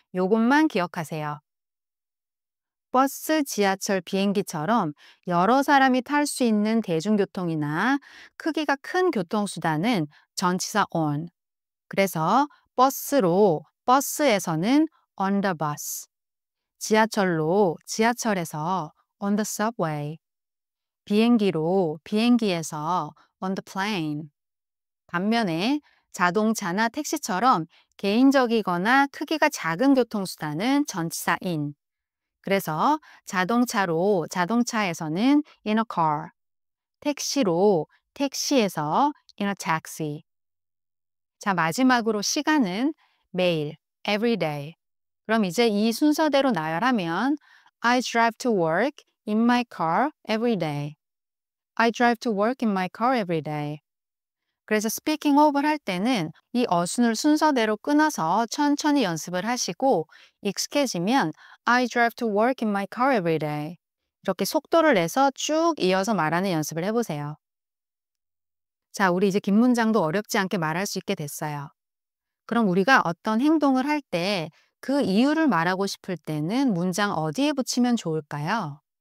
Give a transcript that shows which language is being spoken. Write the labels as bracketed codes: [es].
[ko] 요것만 기억하세요. 버스, 지하철, 비행기처럼 여러 사람이 탈 수 있는 대중교통이나 크기가 큰 교통수단은 전치사 on. 그래서 버스로, 버스에서는 on the bus. 지하철로, 지하철에서 on the subway. 비행기로, 비행기에서 on the plane. 반면에 자동차나 택시처럼 개인적이거나 크기가 작은 교통수단은 전치사 in. 그래서 자동차로, 자동차에서는 in a car, 택시로, 택시에서 in a taxi. 자, 마지막으로 시간은 매일, every day. 그럼 이제 이 순서대로 나열하면 [en] I drive to work in my car every day. I drive to work in my car every day. [ko] 그래서 스피킹 호흡을 할 때는 이 어순을 순서대로 끊어서 천천히 연습을 하시고, 익숙해지면 [en] I drive to work in my car every day. [ko] 이렇게 속도를 내서 쭉 이어서 말하는 연습을 해보세요. 자, 우리 이제 긴 문장도 어렵지 않게 말할 수 있게 됐어요. 그럼 우리가 어떤 행동을 할 때 그 이유를 말하고 싶을 때는 문장 어디에 붙이면 좋을까요?